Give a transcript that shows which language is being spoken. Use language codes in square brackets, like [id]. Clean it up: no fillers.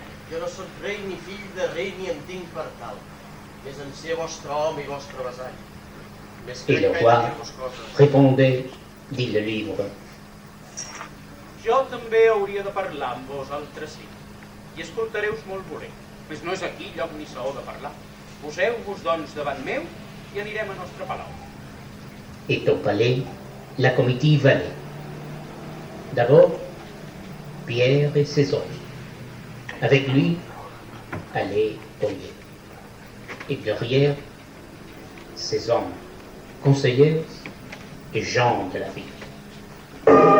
[ca] Jo no sóc rei ni fill de rei ni en tinc per tal. És en ser vostre home i vostre vasall. [fr] Et le roi répondait, dit le livre. [ca] Jo també hauria de parlar amb vosaltres sí, i escoltareu-vos molt volent. Mas no és aquí lloc ni saó de parlar. Poseu-vos, doncs, davant meu i anirem a nostre palau. [fr] Et au palais, la comitive allait. D'abord, Pierre et ses hommes. Avec lui, allait Oyer. Et derrière, ses hommes, conseillers et gens de la ville.